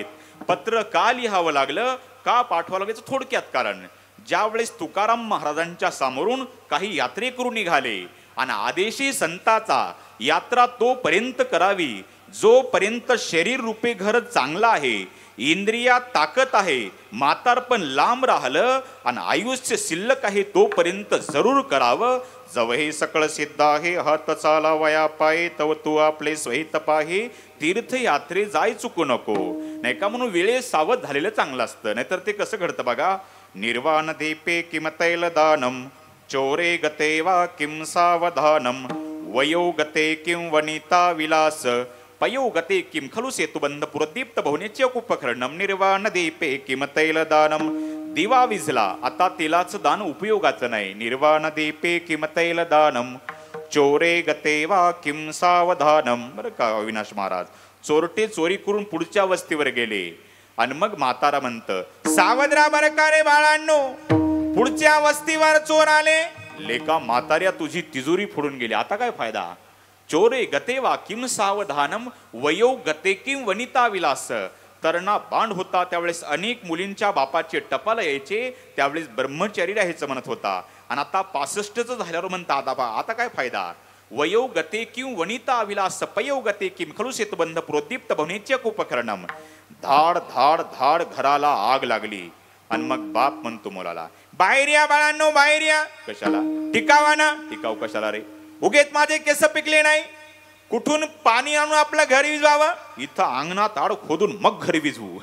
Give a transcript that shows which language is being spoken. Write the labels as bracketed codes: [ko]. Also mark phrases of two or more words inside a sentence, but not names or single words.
[mr] पत्र का लिहावं लागलं, का पाठवावं लागलं, थोडक्यात कारण ज्या वेळेस तुकाराम महाराजांच्या समोरून काही यात्रेकरू निघाले आणि आदेशी संताचा यात्रा तोपर्यंत करावी जोपर्यंत शरीर रूपे घर चांगलं आहे, इंद्रियात ताकद आहे, म्हातारपण लांब राहिलं आणि आयुष्य शिल्लक आहे तोपर्यंत जरूर करावं. जव हे सकळ सिद्ध आहे हात चाला वया पाये तव तू आपले स्वहित पाहे. तीर्थयात्रे जाय चुकू नको, नाही का, म्हणून वेळे सावध झालेलं चांगलं असतं. नाहीतर ते कसं घडतं बघा. [sa] निर्वाण दीपे किम तैल दानम चोरे गते वा किम सावधानम वयो गते किम वनिता विलास पयो गते किम खलु सेतुबंध पुरदीप्त भवनेचे उपकरणम निर्वाण दीपे किम तैल दानम. [mr] दिवा विझला आता तेलाचं दान उपयोगाचं नाही. [sa] निर्वाण दीपे किम तैल दानम चोरे गते वा किम सावधानम. [mr] बरं का अविनाश महाराज, चोरटे चोरी करून पुढच्या वस्तीवर गेले आणि मग म्हातारा म्हणतं, सावध राहा बरं का रे बाळांनो, पुढच्या वस्तीवर चोर आले. लेका म्हाताऱ्या तुझी तिजोरी फोडून गेली, आता काय फायदा. [sa] चोरे गते वा किम सावधानम वयो गते किम वनिता विलास. [mr] तरणा बांड होता त्यावेळेस अनेक मुलींच्या बापाचे टपाला यायचे, त्यावेळेस ब्रह्मचारी राहायचं म्हणत होता. आणि आता 65च झाल्यावर म्हणता आता काय फायदा. [sa] वयो गते किम वनिता विलास पयो गते किम खलु सेतुबंध प्रोदीप्त भवनेचे उपकरणम. [mr] धाड धाड धाड घराला आग लागली आणि मग बाप म्हणतो मुलाला, बाहेर या बाळांनो बाहेर या. कशाला. टिकावा ना. टिकाव कशाला रे, उगेत माझे केस पिकले नाही, कुठून पाणी आणून आपलं घर विजवावं, इथं अंगणात आड खोदून मग घर विजवू.